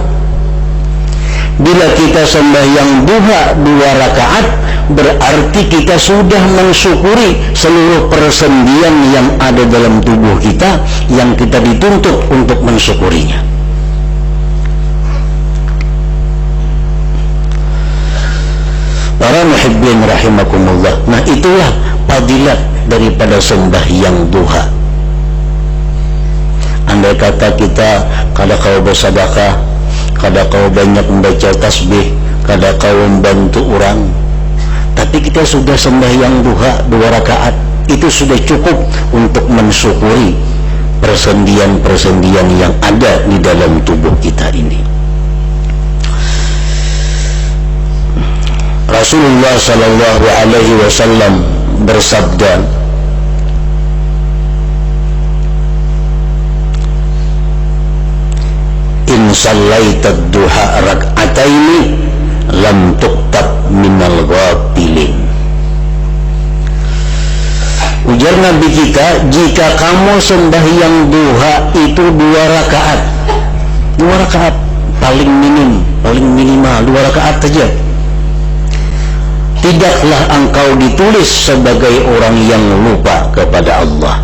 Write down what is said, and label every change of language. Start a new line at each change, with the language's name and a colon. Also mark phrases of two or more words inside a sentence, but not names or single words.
Indonesian: Bila kita sembahyang duha 2 rakaat, berarti kita sudah mensyukuri seluruh persendian yang ada dalam tubuh kita yang kita dituntut untuk mensyukurinya. Para
Arabic: محبين رحمكم الله.
Indonesian: Nah, itulah fadilat daripada sembahyang duha.
Banjar: Andai kata kita kada kau bersedekah, kada kau banyak membaca tasbih, kada kau membantu orang, tapi kita sudah sembahyang duha 2 rakaat, itu sudah cukup untuk mensyukuri persendian-persendian yang ada di dalam tubuh kita ini.
Arabic: رسول الله صلى الله عليه وسلم bersabda, إن صليت الضحى ركعتين لم تكتب من الغافلين.
Banjar: Ujar Nabi kita, jika kamu sembahyang duha itu 2 rakaat, 2 rakaat paling minimal 2 rakaat saja, tidaklah engkau ditulis sebagai orang yang lupa kepada Allah.